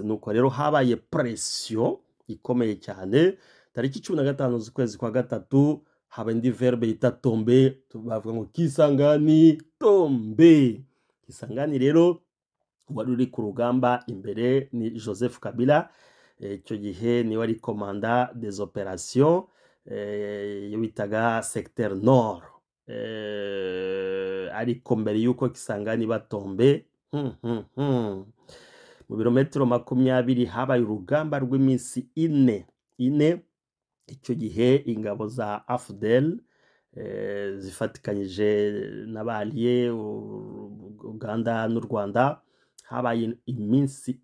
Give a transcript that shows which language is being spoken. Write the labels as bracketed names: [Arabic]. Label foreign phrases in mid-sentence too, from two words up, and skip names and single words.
[Kinyarwanda] Nuko rero habaye pression ikomeye cyane. Tariki 15 z'ukwezi kwa gatatu haba indi verbe yita tombe, bavuga ngo Kisangani tombe. Kisangani rero wari uri ku rugamba imbere ni Joseph Kabila. Icyo gihe niwe ari [French] commandant des opérations [Kinyarwanda] bitaga [French] secteur nord, [Kinyarwanda] ariko mbere yuko Kisangani batombe mu birometero 20 habaye urugamba rw'iminsi ine. Icyo gihe ingabo za AFDEL zifatikanyije n'abaliye Uganda n'u Rwanda habaye iminsi